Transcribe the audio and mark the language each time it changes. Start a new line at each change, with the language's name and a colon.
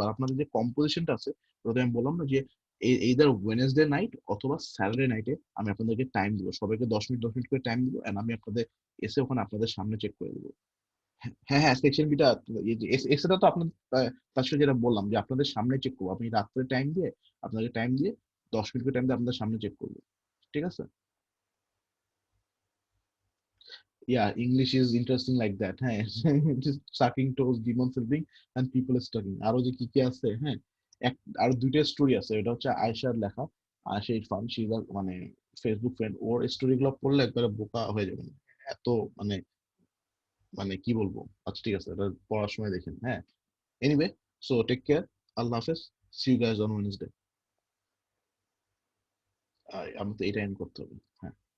Bangla: আর আপনাদের যে কম্পোজিশনটা আছে ওটাতে আমি বললাম না যে এইদার ওয়েনেসডে নাইট অথবা স্যাটারডে নাইটে আমি আপনাদেরকে টাইম দিব, সবাইকে 10 মিনিট করে টাইম দিব, এন্ড আমি আপনাদের এসে ওখানে আপনাদের সামনে চেক করে দিব। হ্যাঁ হ্যাঁ, সেকশন বিটা এসেটা তো আপনাদের তার সাথে যেটা বললাম যে আপনাদের সামনে চেক করবো, আপনি রাত্রে টাইম দিয়ে আপনাকে টাইম দিয়ে 10 মিনিট করে টাইম দিয়ে আপনাদের সামনে চেক করবো, ঠিক আছে?
English: Yeah, English is interesting like that, হ্যাঁ। just sucking toes, demon sleeping and people studying,
Bangla: আরো যে কি কি আছে,
English: হ্যাঁ।
Bangla: আর দুইটা স্টোরি আছে, এটা হচ্ছে আয়েশার লেখা। আয়েশা ইরফান, সে মানে ফেসবুক ফ্রেন্ড, ওর স্টোরি গুলো পড়লে একবারে বোকা হয়ে যাবেন, এত মানে মানে কি বলবো। আচ্ছা ঠিক আছে, এটা পড়ার সময় দেখেন, হ্যাঁ। এনিওয়ে,
English: so take care,
Bangla: আল্লাহ হাফেজ,
English: See you guys on Wednesday.
Bangla: আমি তো এটা এন্ড করতে হবে, হ্যাঁ।